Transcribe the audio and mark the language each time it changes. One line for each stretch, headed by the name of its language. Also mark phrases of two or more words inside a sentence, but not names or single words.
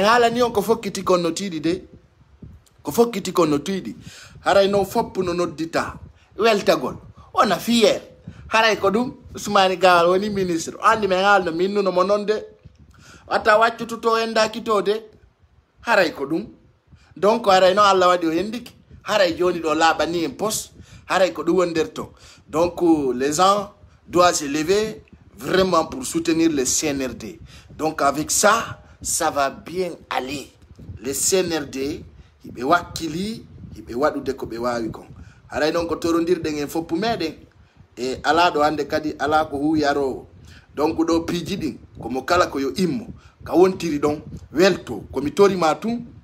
Fula: haalani on ko fokkiti konnotiɗi de ko fokkiti konnotiɗi haray noon foppu no noddita weltagol ona fier haray ko ɗum Ousmani Gawal woni ministre o andi min haalno minnuno mo noon de watta waccututo endaki to de haray ko ɗum donc haray noon Allah waɗi o hendiki haray joni ɗo laaɓani en poste haray ko ɗum woni nder to
French: donc les gens doivent se lever vraiment pour soutenir le CNRD donc avec ça ça va bien aller le CNRD
Fula: hiɓe wakkili hiɓe waɗude ko ɓe wawi kon haray noon ko torondirɗen en foppu meɗen e ala ɗo hande kadi ala ko huyarowo donc ɗo piiji ɗin komo kala ko yo immo ka wontiri ɗon welto komi torima tun